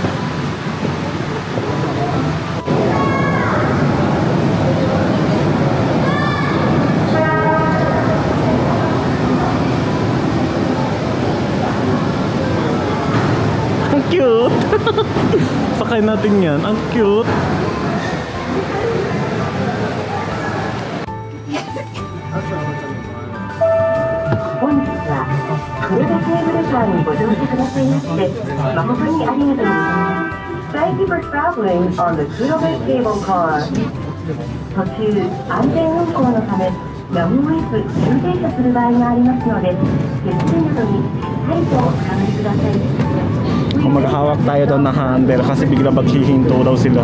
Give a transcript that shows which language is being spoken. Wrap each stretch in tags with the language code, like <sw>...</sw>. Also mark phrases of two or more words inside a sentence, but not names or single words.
<tl>Ang cute! Sakay natin yan. Ang cute!</tl> <en>Thank you for traveling on the Kurobe Cable Car.</en> <ja>途中、安全運行のため、やむを得ず急停車する場合がありますので、手すりなどにしっかりとお使いください。</ja> <tl>Kung maghawak tayo daw na handle kasi bigla maghihinto daw sila.</tl>